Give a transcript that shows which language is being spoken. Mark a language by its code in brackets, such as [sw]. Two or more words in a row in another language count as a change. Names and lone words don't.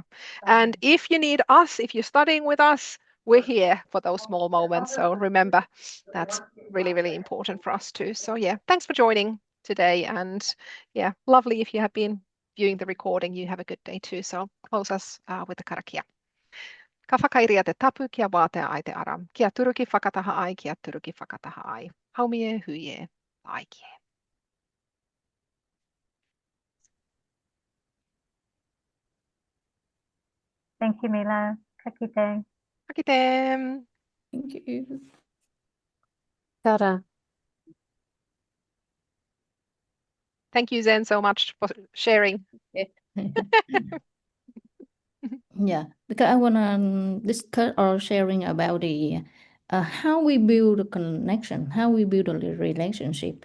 [en] And if you need us, if you're studying with us, we're here for those small moments. So remember, that's really, really important for us too. So yeah, thanks for joining today. And yeah, lovely if you have been viewing the recording. You have a good day too. So close us with the karakia. [mi] Ka whakairia te tapu kia wātea ai te ara. Kia turuki whakataha ai, kia turuki whakataha ai. Haumie huie, ai kie. [en] Thank you, [mi] Milla. Ka kite. Ka kite. [en] Thank you. [mi] Kia ora. [en] Thank you, Zen, so much for sharing. Yeah, because I wanna discuss or sharing about the how we build a connection, how we build a relationship.